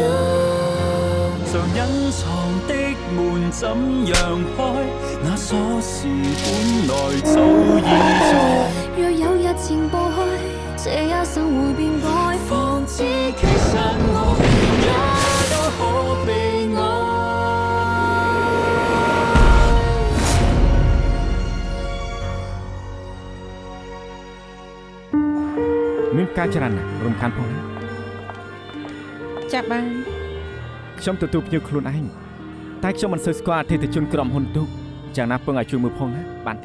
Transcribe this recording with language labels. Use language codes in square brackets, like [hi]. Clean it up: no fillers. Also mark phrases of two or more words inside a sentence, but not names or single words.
[yue] 常隱藏的門怎樣開？那鎖匙本來早已在。若有日前步去，這一生會變改，方知其實我也都可被愛。 [km] មានការច្រើនណាស់រំខានផងណា ចាប់បាន ខ្ញុំទទួលភ្ញៀវខ្លួនឯងតែខ្ញុំមិនសូវស្គាល់អតិថិជនក្រុមហ៊ុនទូកយ៉ាងណាពឹងឲ្យជួយមើលផងណាបានទេ